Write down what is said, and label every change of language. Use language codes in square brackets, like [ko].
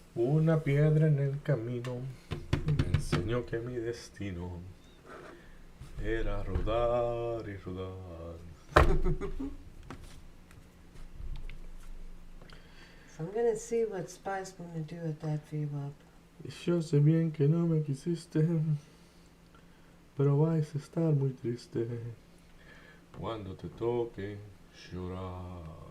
[es] Una piedra en el camino me enseñó que mi destino era rodar y rodar. [en] So I'm gonna see what Spy's gonna do at that VWAP. [es] Yo sé bien que no me quisiste, pero vais a estar muy triste cuando te toque llorar.